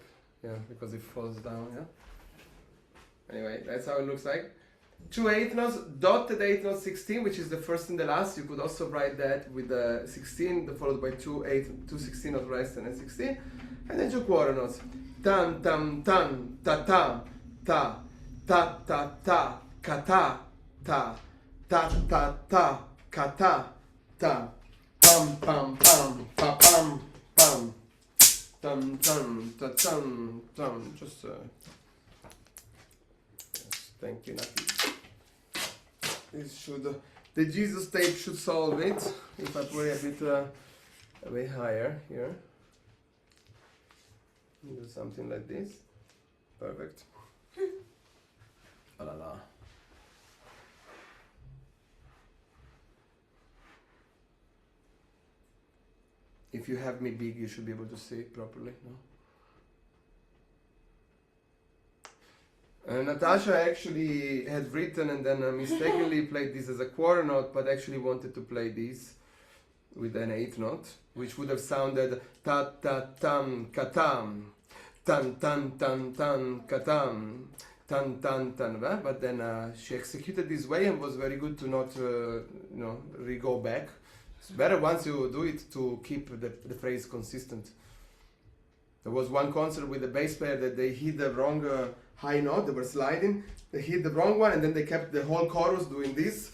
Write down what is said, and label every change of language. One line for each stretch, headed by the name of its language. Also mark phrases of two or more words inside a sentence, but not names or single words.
English: Yeah, because it falls down, yeah. Anyway, that's how it looks like. 2 8 notes, dotted 8 notes 16, which is the first and the last. You could also write that with the 16, followed by 2 8, 2 16 notes rest and then 16. And then 2 quarter notes. Tam tam tam ta ta ta ta ta ta ka ta ta ta ta ta ka ta ta pam pam pam pa pam pam tam tam ta tam tam. Just yes, thank you, Nati. This should the Jesus tape should solve it if I put it a bit higher here. Do something like this. Perfect. Oh la la. If you have me big, you should be able to see it properly, no? Natasha actually had written and then mistakenly played this as a quarter note, but actually wanted to play this with an 8th note, which would have sounded ta ta tam katam, tan tan tan tan katam, tan tan tan. But then she executed this way and was very good to not re-go back. It's better once you do it to keep the phrase consistent. There was one concert with the bass player that they hit the wrong high note, they were sliding, they hit the wrong one and then they kept the whole chorus doing this.